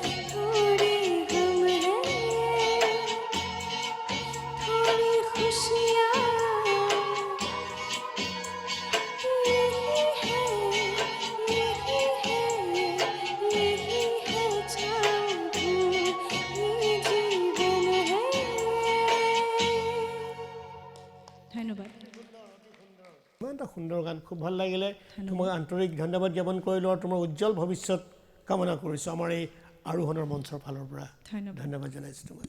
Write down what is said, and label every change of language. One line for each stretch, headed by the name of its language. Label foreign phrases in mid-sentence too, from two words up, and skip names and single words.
Hindi: थोड़ी गम है, थोड़ी खुशियाँ, यही है जादू, ये जीवन है।
Assamese: ধন্যবাদ। ইমান এটা সুন্দৰ গান, খুব ভাল লাগিলে। তোমাক আন্তৰিক ধন্যবাদ জ্ঞাপন কৰিলোঁ আৰু তোমাৰ উজ্জ্বল ভৱিষ্যত কামনা কৰিছোঁ আমাৰ এই আৰোহণৰ মঞ্চৰ ফালৰ পৰা। ধন্যবাদ জনাইছোঁ তোমাক।